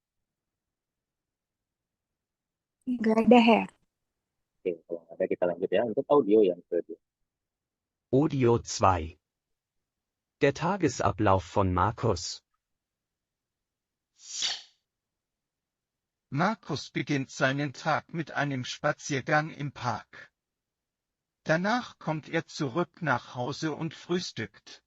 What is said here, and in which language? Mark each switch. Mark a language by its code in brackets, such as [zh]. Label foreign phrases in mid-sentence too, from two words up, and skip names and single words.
[id] Nggak ada, Her. Oke, kalau nggak ada kita lanjut ya untuk audio yang kedua. Audio 2. [de] Der Tagesablauf von Markus. Markus beginnt seinen Tag mit einem Spaziergang im Park. Danach kommt er zurück nach Hause und frühstückt.